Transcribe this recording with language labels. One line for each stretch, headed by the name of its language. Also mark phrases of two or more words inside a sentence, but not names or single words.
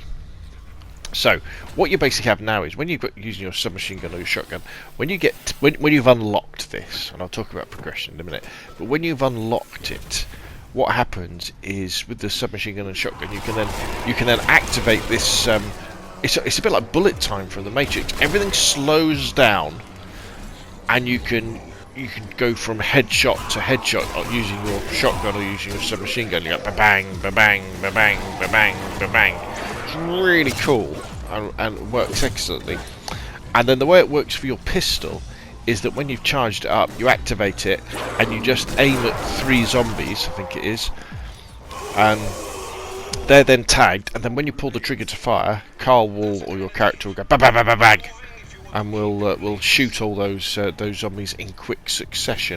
English: So what you basically have now is, when you've got using your submachine gun or your shotgun, when you've unlocked this, and I'll talk about progression in a minute, but when you've unlocked it, what happens is with the submachine gun and shotgun, you can then activate this. It's a bit like bullet time from the Matrix. Everything slows down, and you can go from headshot to headshot using your shotgun or using your submachine gun. You go ba-bang, ba-bang, ba-bang, ba-bang, ba-bang. It's really cool and works excellently. And then the way it works for your pistol is that when you've charged it up, you activate it and you just aim at 3 zombies, I think it is, and they're then tagged, and then when you pull the trigger to fire, Carl will, or your character will go bang, bang, bang, bang, bang, and will shoot all those zombies in quick succession.